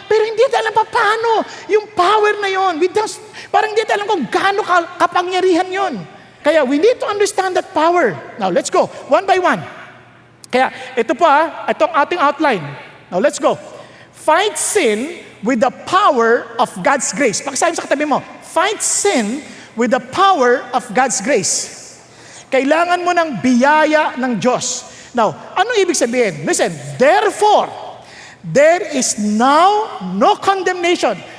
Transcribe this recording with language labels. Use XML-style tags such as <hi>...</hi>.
<tl>Pero hindi natin alam pa paano. Yung power na yon, parang hindi natin alam kung gaano kapangyarihan yon.</tl> <en>Kaya we need to understand that power. Now let's go, one by one.</en> <tl>Kaya ito pa, itong ating outline.</tl> <en>Now let's go. Fight sin with the power of God's grace.</en> <tl>Pakisabi sa katabi mo,</tl> <en>fight sin with the power of God's grace.</en> <tl>Kailangan mo ng biyaya ng Diyos. Now, ano ibig sabihin?</tl> <en>Listen, therefore, there is now no condemnation.</en>